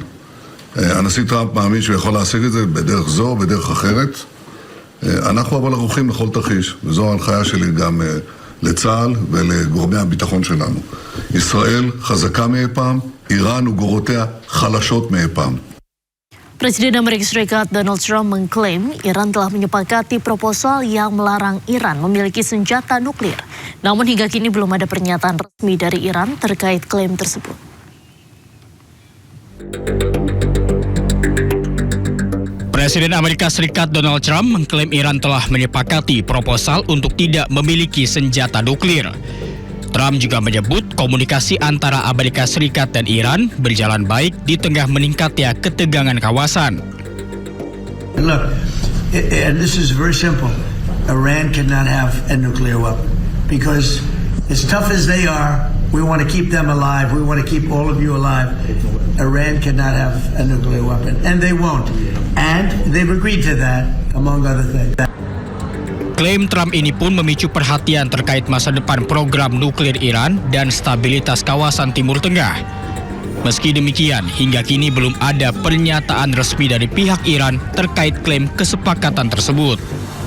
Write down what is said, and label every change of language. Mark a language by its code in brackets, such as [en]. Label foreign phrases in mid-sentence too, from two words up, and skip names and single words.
[he] הנשיא טראמפ מאמין שהוא יכול להשיג את זה בדרך זו או בדרך אחרת. אנחנו אבל ערוכים לכל תרחיש, וזו ההנחיה שלי גם לצה"ל ולגורמי הביטחון שלנו. ישראל חזקה מאי פעם, איראן וגורותיה חלשות מאי פעם. [id] Presiden Amerika Serikat Donald Trump mengklaim Iran telah menyepakati proposal yang melarang Iran memiliki senjata nuklir. Namun hingga kini belum ada pernyataan resmi dari Iran terkait klaim tersebut. Presiden Amerika Serikat Donald Trump mengklaim Iran telah menyepakati proposal untuk tidak memiliki senjata nuklir. Trump juga menyebut komunikasi antara Amerika Serikat dan Iran berjalan baik di tengah meningkatnya ketegangan kawasan. [en] Look, and this is very simple. Iran cannot have a nuclear weapon because as tough as they are, we want to keep them alive. We want to keep all of you alive. Iran cannot have a nuclear weapon, and they won't. And they've agreed to that, among other things. [id] Klaim Trump ini pun memicu perhatian terkait masa depan program nuklir Iran dan stabilitas kawasan Timur Tengah. Meski demikian, hingga kini belum ada pernyataan resmi dari pihak Iran terkait klaim kesepakatan tersebut.